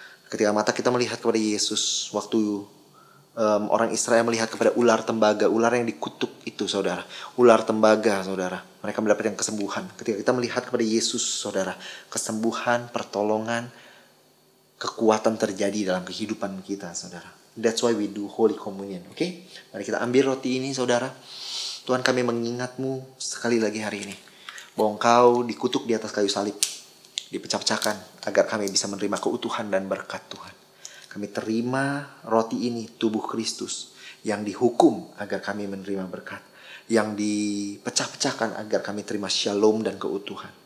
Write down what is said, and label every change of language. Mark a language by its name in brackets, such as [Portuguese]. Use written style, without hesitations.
[Indonesian] Ketika mata kita melihat kepada Yesus, waktu orang Israel melihat kepada ular tembaga, ular yang dikutuk itu saudara, ular tembaga saudara, mereka mendapatkan kesembuhan. Ketika kita melihat kepada Yesus saudara, kesembuhan, pertolongan, kekuatan terjadi dalam kehidupan kita saudara. [English] That's why we do Holy Communion, oke? [Indonesian] Mari kita ambil roti ini saudara. Tuhan, kami mengingatmu sekali lagi hari ini bahwa Engkau dikutuk di atas kayu salib, dipecah-pecahkan agar kami bisa menerima keutuhan dan berkat Tuhan. Kami terima roti ini, tubuh Kristus yang dihukum agar kami menerima berkat, yang dipecah-pecahkan agar kami terima shalom dan keutuhan.